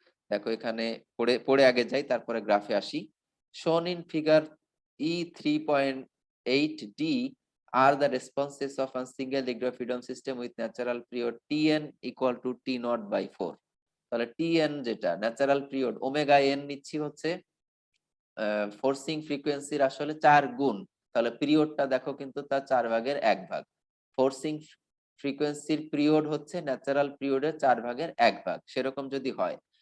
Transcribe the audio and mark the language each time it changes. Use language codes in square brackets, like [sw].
[bn] দেখো এখানে পড়ে পড়ে আগে যাই, তারপরে গ্রাফে আসি। [en] shown in figure E3.8d are the responses of a single degree of freedom system with natural period Tn equal to T naught by 4. [bn] তাহলে Tn যেটা ন্যাচারাল পিরিয়ড ওমেগা n নিচ্ছি হচ্ছে ফোর্সিং ফ্রিকোয়েন্সির আসলে 4 গুণ, তাহলে পিরিয়ডটা দেখো কিন্তু তার 4 ভাগের 1 ভাগ, ফোর্সিং ফ্রিকোয়েন্সির পিরিয়ড হচ্ছে ন্যাচারাল পিরিয়ডের 4 ভাগের 1 ভাগ, সেরকম যদি হয়।